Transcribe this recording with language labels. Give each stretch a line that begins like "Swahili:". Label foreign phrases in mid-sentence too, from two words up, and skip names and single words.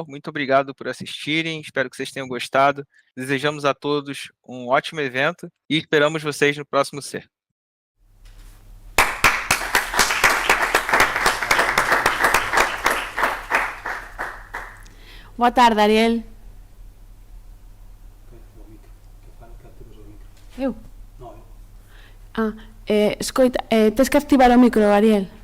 Portuguese: Muito obrigado por assistirem. Espero que vocês tenham gostado. Desejamos a todos um ótimo evento e esperamos vocês no próximo SER.
Galician: Boa tarde, Ariel. Eu? Escoita, tens que activar o micro, Ariel.